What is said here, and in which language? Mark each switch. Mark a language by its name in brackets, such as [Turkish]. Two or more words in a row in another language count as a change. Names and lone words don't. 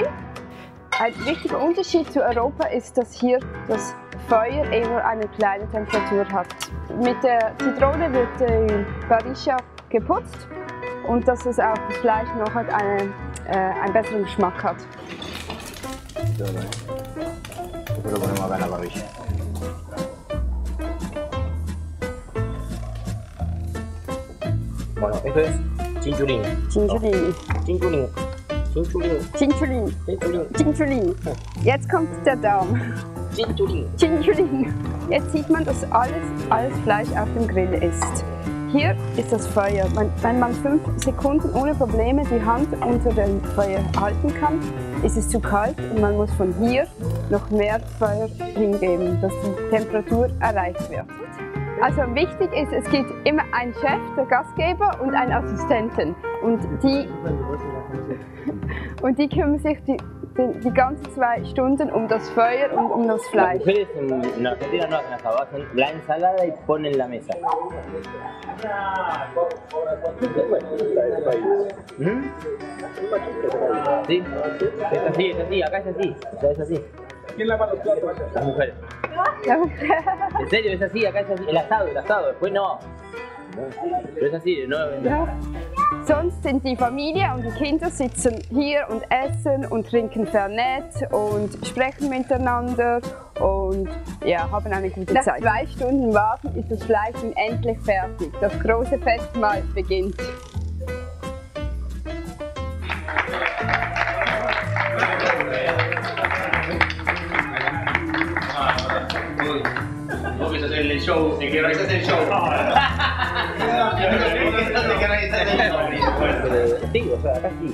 [German] Ein wichtiger Unterschied zu Europa ist, dass hier das Feuer eher eine kleine Temperatur hat. Mit der Zitrone wird die Parrilla geputzt und dass es auch das Fleisch noch einen besseren Geschmack hat. [Spanish] Esto lo ponemos acá en la parrilla. Bueno, esto es chinchulín. Chinchulín. Chinchulín. Chinchulín. Chinchulín. Chinchulín. Chinchulín. [German] Jetzt kommt der Daumen. [Spanish] Chinchulín. Chinchulín. [German] Jetzt sieht man, dass alles Fleisch auf dem Grill ist. Hier ist das Feuer. Wenn man 5 Sekunden ohne Probleme die Hand unter dem Feuer halten kann, ist es zu kalt und man muss von hier noch mehr Feuer hingeben, dass die Temperatur erreicht wird. Also wichtig ist, es gibt immer einen Chef, der Gastgeber und einen Assistenten. Und die kümmern sich die ganzen 2 Stunden um das Feuer und um das Fleisch. [Spanish] Las mujeres en Argentina no hacen asado, hacen la ensalada y ponen la mesa. Sí, es así, acá es así, o sea, es así. ¿Quién lava los platos? Las mujeres. En serio, es así, acá es así. El asado, después no. Pero es así, no. [German] Ja. Sonst sind die Familie und die Kinder sitzen hier und essen und trinken Fernet und sprechen miteinander und ja, haben eine gute Zeit. Nach 2 Stunden Warten ist das Fleisch nun endlich fertig. Das große Festmahl beginnt. [Spanish] Vos que sos el show, el que organizas el show. Sí, o sea, acá sí.